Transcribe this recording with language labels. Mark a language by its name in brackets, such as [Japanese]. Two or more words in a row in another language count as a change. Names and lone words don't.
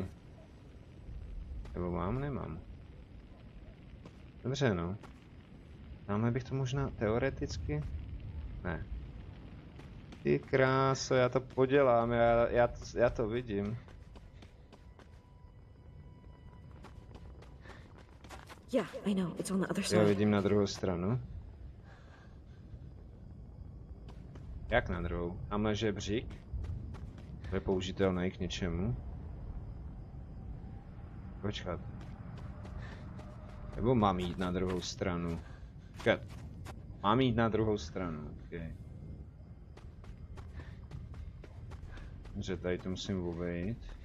[Czech] Nebo mám? Nemám. Dobře, no. Tamhle bych to možná teoreticky... Ne. Ty kráso, já to podělám, já to vidím. [English] Yeah, I know. It's on the other side. [Czech] Já vidím na druhou stranu. Jak na druhou? Tamhle žebřík? Je použitelný k něčemu? Počkat. Nebo mám jít na druhou stranu? Počkat. Mám jít na druhou stranu, okay. Dobře, tady to musím obejít.